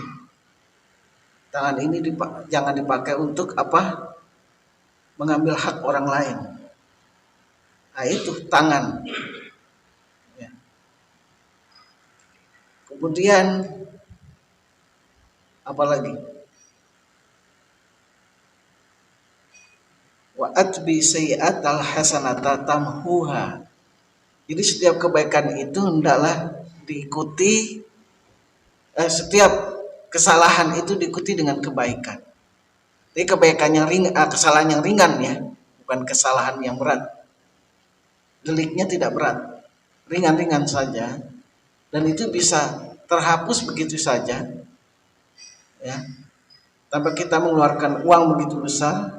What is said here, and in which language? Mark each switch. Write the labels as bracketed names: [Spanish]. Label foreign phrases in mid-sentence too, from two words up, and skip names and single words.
[Indonesian] Tangan ini jangan dipakai untuk apa? Mengambil hak orang lain. Nah, itu tangan. Ya. Kemudian apalagi? [Arabic] وأتبع السيئة الحسنة تمحها. [Indonesian] Jadi setiap kebaikan itu hendaklah diikuti, setiap kesalahan itu diikuti dengan kebaikan. Jadi kebaikan yang ringan, kesalahan yang ringan ya, bukan kesalahan yang berat. Deliknya tidak berat, ringan-ringan saja, dan itu bisa terhapus begitu saja, ya, tanpa kita mengeluarkan uang begitu besar.